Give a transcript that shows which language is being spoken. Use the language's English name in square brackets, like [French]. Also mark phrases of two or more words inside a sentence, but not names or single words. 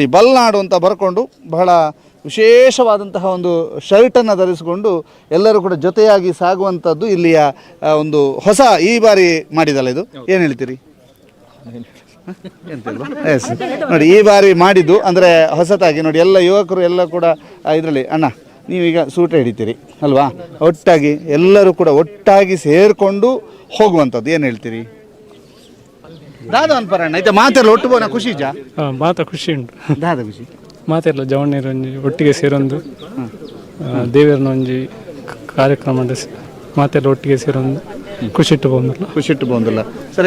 [Kannada] ಬಲ್ನಾಡು ಅಂತ ಬರ್ಕೊಂಡು ಬಹಳ ವಿಶೇಷವಾದಂತಹ ಒಂದು ಶರ್ಟನ್ನು ಧರಿಸಿಕೊಂಡು ಎಲ್ಲರೂ ಕೂಡ ಜೊತೆಯಾಗಿ ಸಾಗುವಂಥದ್ದು ಇಲ್ಲಿಯ ಒಂದು ಹೊಸ ಈ ಬಾರಿ ಮಾಡಿದಲ್ಲ. ಇದು ಏನು ಹೇಳ್ತೀರಿ? ಎಸ್ ನೋಡಿ, ಈ ಬಾರಿ ಮಾಡಿದ್ದು ಅಂದರೆ ಹೊಸತಾಗಿ ನೋಡಿ ಎಲ್ಲ ಯುವಕರು ಎಲ್ಲ ಕೂಡ ಇದರಲ್ಲಿ. ಅಣ್ಣ ನೀವೀಗ ಸೂಟೆ ಹಿಡಿತೀರಿ ಅಲ್ವಾ? ಒಟ್ಟಾಗಿ ಎಲ್ಲರೂ ಕೂಡ ಒಟ್ಟಾಗಿ ಸೇರಿಕೊಂಡು ಹೋಗುವಂಥದ್ದು ಏನು ಹೇಳ್ತೀರಿ? [Tulu] ದಾದ ಅನ್ಪರಣ್ಣ ಐತೆ ಮಾತೆಲ್ಲ ಒಟ್ಟು ಬೋನ ಖುಷಿ ಜಾ ಮಾತ ಖುಷಿ ಉಂಟು. ದಾದ ಖುಷಿ ಮಾತೆಲ್ಲ ಜವಣ್ಣೀರು ಒಂಜಿ ಒಟ್ಟಿಗೆ ಸೇರೊಂದು ದೇವರನ ಒಂಜಿ ಕಾರ್ಯಕ್ರಮ ಮಾತೆಲ್ಲ ಒಟ್ಟಿಗೆ ಸೇರೊಂದು ಖುಷಿ ಇಟ್ಟು ಬಂದಿಲ್ಲ ಸರ್.